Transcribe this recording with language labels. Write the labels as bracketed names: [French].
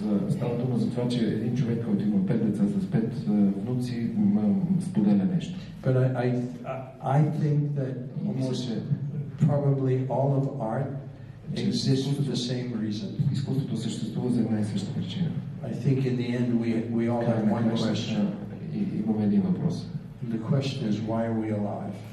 [Bulgarian] Става дума за това, че един човек, който има 5 деца с 5 внуци, споделя нещо. [English] But I think that almost probably all of art exists for the same reason. [Bulgarian] Изкуството съществува за една и съща причина. [English] I think in the end we all have one question. [Bulgarian] Имаме един въпрос. [English] The question is, why are we alive?